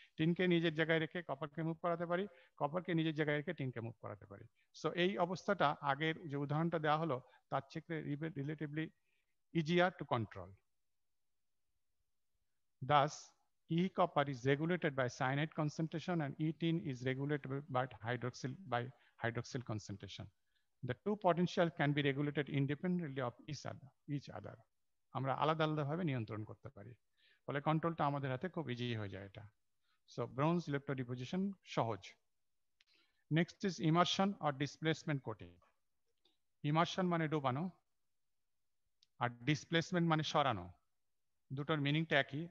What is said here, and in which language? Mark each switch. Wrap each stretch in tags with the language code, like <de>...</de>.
<bn>টিনকে নিজের জায়গায় রেখে কপারকে মুভ করাতে পারি, কপারকে নিজের জায়গায় রেখে টিনকে মুভ করাতে পারি। সো এই অবস্থাটা আগের যে উদাহরণটা দেওয়া হলো, তার থেকে relatively easier to control. Thus,</bn> <en>E copper is regulated by cyanide concentration and E tin is regulated by hydroxyl concentration. The two potential can be regulated independently of each other.</en> <bn>আমরা আলাদা আলাদাভাবে নিয়ন্ত্রণ করতে পারি, ফলে কন্ট্রোলটা আমাদের হাতে খুব ইজি হয়ে যায় এটা। সো ব্রোঞ্জ ইলেকট্রোডিপোজিশন সহজ। Next is immersion or displacement coating. Immersion মানে ডোবানো আর ডিসপ্লেসমেন্ট মানে সরানো। দুটোর মিনিংটা একই।</bn>